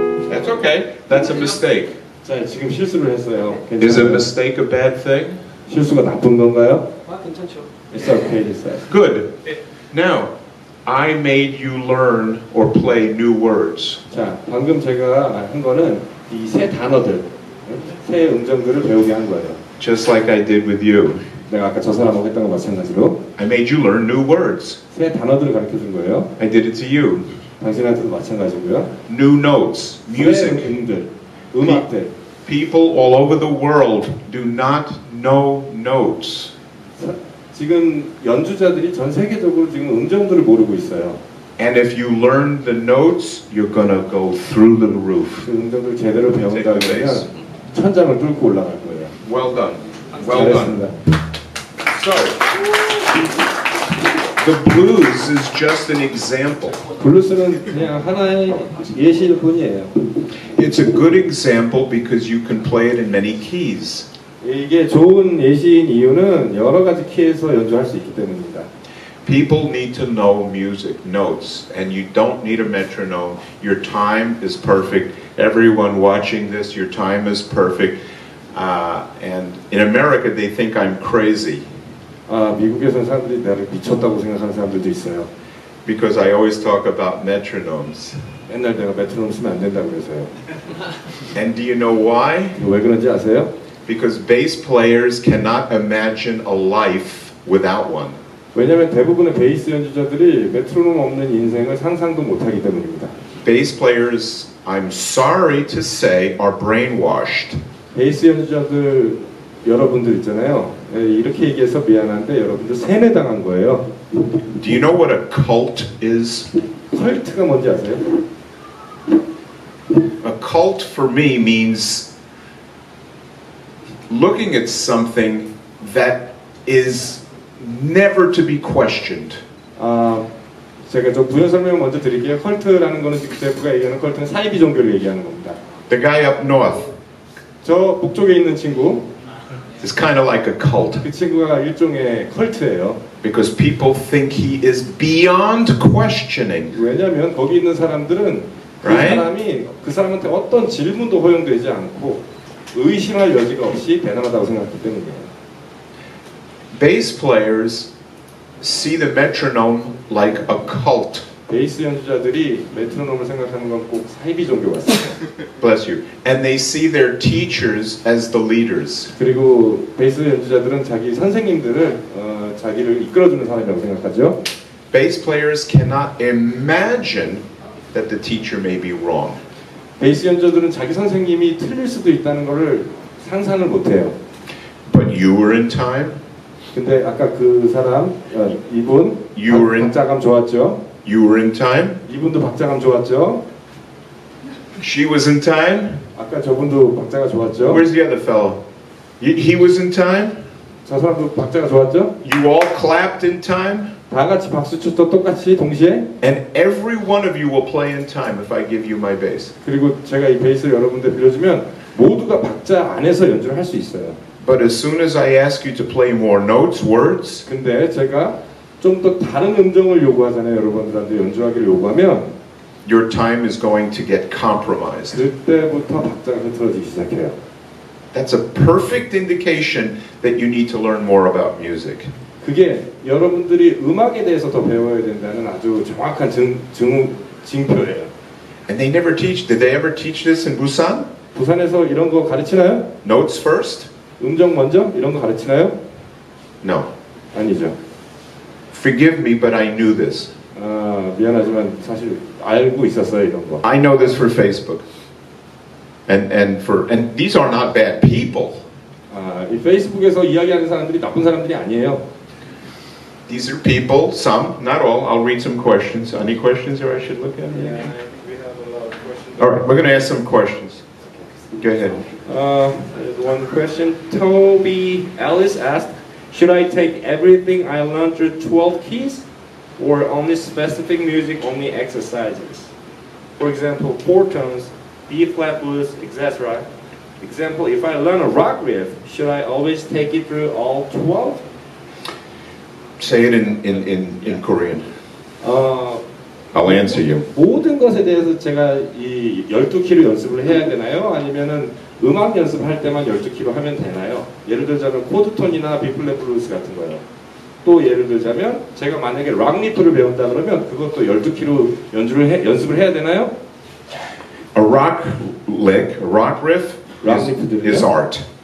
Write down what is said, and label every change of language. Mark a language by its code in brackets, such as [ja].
[en] That's okay. That's a mistake. [ko] 자, 지금 실수를 했어요. [en] Is a [ko] 괜찮아요? [en] mistake a bad thing? [ko] 실수가 나쁜 건가요? 아 괜찮죠. [en] It's okay, he said. Good. Now, I made you learn or play new words. [ko] 자, 방금 제가 한 거는 이 새 단어들, 새 음정들을 배우게 한 거예요. [en] Just like I did with you. [ko] 내가 아까 저 사람하고 했던 거 마찬가지로 [en] I made you learn new words. [ko] 새 단어들을 가르쳐 준 거예요. [en] I did it to you. [ko] 당신한테도 마찬가지고요. [en] New notes, [ko] 새 [en] music. [ko] 음들, 음악들. [en] People all over the world do not know notes. [ko] 지금 연주자들이 전 세계적으로 지금 음정들을 모르고 있어요. [en] And if you learn the notes, you're gonna go through the roof. [ko] 그 음정들 제대로 배운다 [en] Take the [ko] 그러면 천장을 뚫고 올라갈 거예요. [en] Well done. Well done. [ko] 잘했습니다. [en] So, the blues is just an example. [ko] 블루스는 그냥 하나의 예시일 뿐이에요. [en] It's a good example because you can play it in many keys. [ko] 이게 좋은 예시인 이유는 여러 가지 키에서 연주할 수 있기 때문입니다. [en] People need to know music, notes, and you don't need a metronome. Your time is perfect. Everyone watching this, your time is perfect. And in America, they think I'm crazy [ko] 미국에서는 사람들이 나를 미쳤다고 생각하는 사람들도 있어요. [en] because I always talk about metronomes. [ko] 맨날 내가 메트로놈 쓰면 안 된다고 그래서요. [en] And do you know why? [ko] 왜 그런지 아세요? [en] Because bass players cannot imagine a life without one. [ko] 왜냐하면 대부분의 베이스 연주자들이 메트로놈 없는 인생을 상상도 못하기 때문입니다. [en] Bass players, I'm sorry to say, are brainwashed. [ko] 베이스 연주자들 여러분들 있잖아요. 이렇게 얘기해서 미안한데 여러분들 세뇌당한 거예요. [en] Do you know what a cult is? [ko] 컬트가 뭔지 아세요? [en] A cult for me means looking at something that is never to be questioned. [ko] 제가 좀 부연 설명 먼저 드릴게요. 컬트라는 거는 지금 제프가 얘기하는 컬트는 사이비 종교를 얘기하는 겁니다. [en] The guy up north [ko] 저 북쪽에 있는 친구, [en] is kind of like a cult [ko] 그 친구가 일종의 컬트예요. [en] because people think he is beyond questioning. [ko] 왜냐하면 거기 있는 사람들은 그 [en] Right? [ko] 사람이 그 사람한테 어떤 질문도 허용되지 않고 의심할 여지가 없이 대단하다고 생각하기 때문이에요. [en] Bass players see the metronome like a cult. [ko] 베이스 연주자들이 메트로놈을 생각하는 건 꼭 사이비 종교 같습니다. [en] Bless you. And they see their teachers as the leaders. [ko] 그리고 베이스 연주자들은 자기 선생님들을 자기를 이끌어주는 사람이라고 생각하죠. [en] Bass players cannot imagine that the teacher may be wrong. [ko] 베이스 연주자들은 자기 선생님이 틀릴 수도 있다는 것을 상상을 못해요. [en] But you were in time. [ko] 근데 아까 그 사람 이분 [en] You were in- [ko] 박자감 좋았죠. [en] You were in time. [ko] 이분도 박자감 좋았죠. [en] She was in time. [ko] 아까 저분도 박자가 좋았죠. [en] Where's the other fellow? He was in time. [ko] 저 사람도 박자가 좋았죠. [en] You all clapped in time. [ko] 다 같이 박수 쳤죠. 똑같이 동시에. [en] And every one of you will play in time if I give you my bass. [ko] 그리고 제가 이 베이스를 여러분들 빌려주면 모두가 박자 안에서 연주를 할 수 있어요. [en] But as soon as I ask you to play more notes, words, [ko] 근데 제가 좀 더 다른 음정을 요구하잖아요. 여러분들한테 연주하기를 요구하면 [en] your time is going to get compromised. [ko] 그때부터 박자가 흐트러지기 시작해요. [en] That's a perfect indication that you need to learn more about music. [ko] 그게 여러분들이 음악에 대해서 더 배워야 된다는 아주 정확한 징표예요. [en] And they never teach. Did they ever teach this in Busan? [ko] 부산에서 이런 거 가르치나요? [en] Notes first? [ko] 음정 먼저? 이런 거 가르치나요? [en] No. [ko] 아니죠. [en] Forgive me, but I knew this. [ko] 미안하지만 사실 알고 있었어요, 이런 거. [en] I know this for Facebook. And these are not bad people. [ko] 이 페이스북에서 이야기하는 사람들이 나쁜 사람들이 아니에요. [en] These are people, some, not all. I'll read some questions. Any questions that I should look at? We have a lot of questions. All right, we're going to ask some questions. Go ahead. There's one question. Toby Ellis asked, should I take everything I learned through 12 keys or only specific music, only exercises? For example, four tones, B flat blues, etc. Example, if I learn a rock riff, should I always take it through all 12? Say it in Korean. I'll answer you. [ko] 모든 것에 대해서 제가 이 12키로 연습을 해야 되나요? 아니면은 음악 연습할 때만 12키로 하면 되나요? 예를 들자면 코드톤이나 비플랫 블루스 같은 거요. 또 예를 들자면 제가 만약에 락 리프를 배운다 그러면 그것도 12키로 연습을 해야 되나요? [en] A rock lick, a rock riff is art.